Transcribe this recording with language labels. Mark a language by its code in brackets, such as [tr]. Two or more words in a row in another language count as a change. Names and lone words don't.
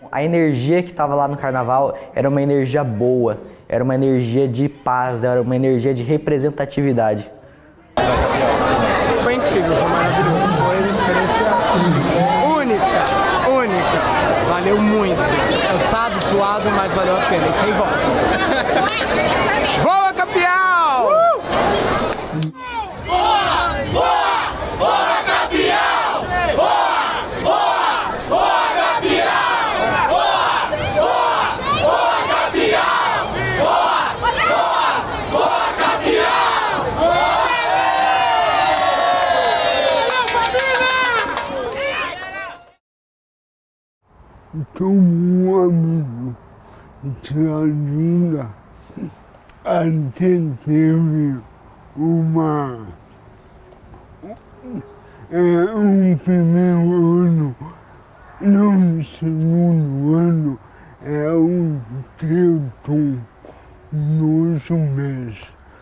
[pt] A energia que estava lá no carnaval era uma energia boa, era uma energia de paz, era uma energia de representatividade. Foi incrível, foi maravilhoso, foi uma experiência única, valeu muito. Cansado, suado, mas valeu a pena, e sem voz. Voa, Capial! Voa, voa, voa, Capial! Voa, voa, voa, Capial! Voa, voa, voa, Capial! Voa, voa, voa, Capial! Tenho um amigo que ainda até teve um primeiro ano, no segundo ano o Cleiton, nosso mês.